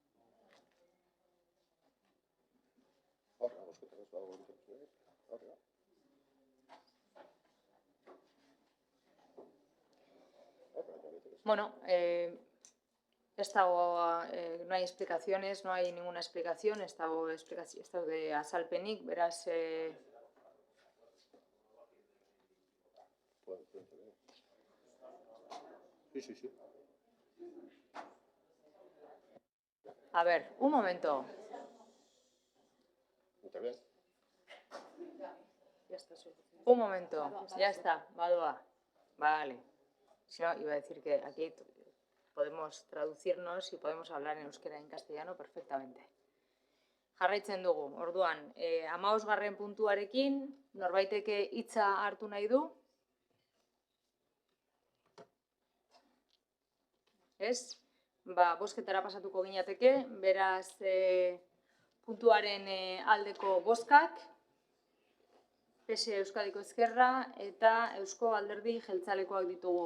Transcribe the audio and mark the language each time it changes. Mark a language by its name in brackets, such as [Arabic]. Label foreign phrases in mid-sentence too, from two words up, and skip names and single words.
[Spanish] Ahora, vamos que tenemos algo que ver. Ahora. Bueno, no hay explicaciones, no hay ninguna explicación, esto de [Basque] azalpenik, beraz... [Spanish] Sí. A ver, un momento. ¿Está bien? Un momento, ya está, badoa. Vale. Si no, iba a decir que aquí podemos traducirnos y podemos hablar en euskera y en castellano perfectamente. [Basque] Jarraitzen dugu, orduan, 15. puntuarekin, norbaiteke hitza hartu nahi du? Ez? Bozketara pasatuko ginateke, beraz puntuaren aldeko bozkak, PSE Euskadiko Ezkerra eta Eusko Alderdi Jeltzalekoak ditugu.